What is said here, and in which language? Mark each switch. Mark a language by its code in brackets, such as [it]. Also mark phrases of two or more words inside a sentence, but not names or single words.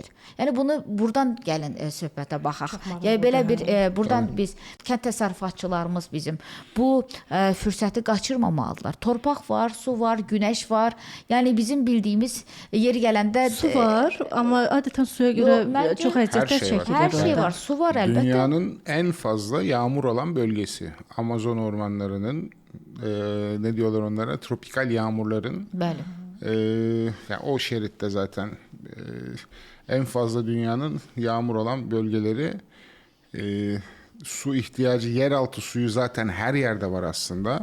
[az] Yəni bunu buradan gəlin söhbətə baxaq. Yəni belə bir buradan biz kənd təsərrüfatçılarımız bizim bu fürsəti qaçırmamalıdırlar. Torpaq var, su var, günəş var. Yəni bizim bildiyimiz yeri gələndə su var, amma adətən suya görə çox əziyyətlər çəkilir. Hər şey var, su var əlbəttə. [tr] Dünyanın en fazla yağmur olan bölgesi. Amazon ormanlarının ne diyorlar onlara? Tropikal yağmurların. [az] Bəli. [tr] Yani o şeritte zaten en fazla dünyanın yağmur olan bölgeleri. Su ihtiyacı, yeraltı suyu zaten her yerde var aslında.